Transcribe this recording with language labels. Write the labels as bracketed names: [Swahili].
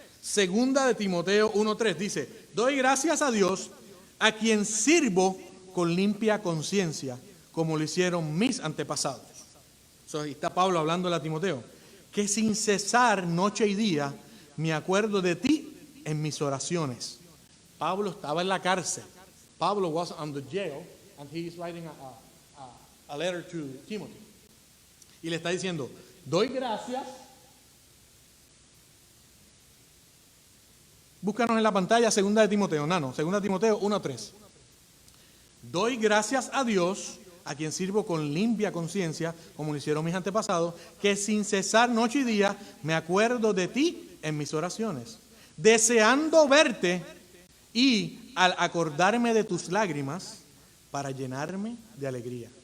[Spanish] Segunda de Timoteo 1:3 dice: doy gracias a Dios, a quien sirvo con limpia conciencia, como lo hicieron mis antepasados. Ahí está Pablo hablando a Timoteo, que sin cesar noche y día me acuerdo de ti en mis oraciones. Pablo estaba en la cárcel. [English] Pablo was on the jail and he is writing a letter to Timothy. [Spanish] Y le está diciendo, doy gracias. Búscanos en la pantalla segunda de Timoteo, segunda de Timoteo 1:3. Doy gracias a Dios, a quien sirvo con limpia conciencia, como lo hicieron mis antepasados, que sin cesar noche y día me acuerdo de ti en mis oraciones, deseando verte y al acordarme de tus lágrimas para llenarme de alegría.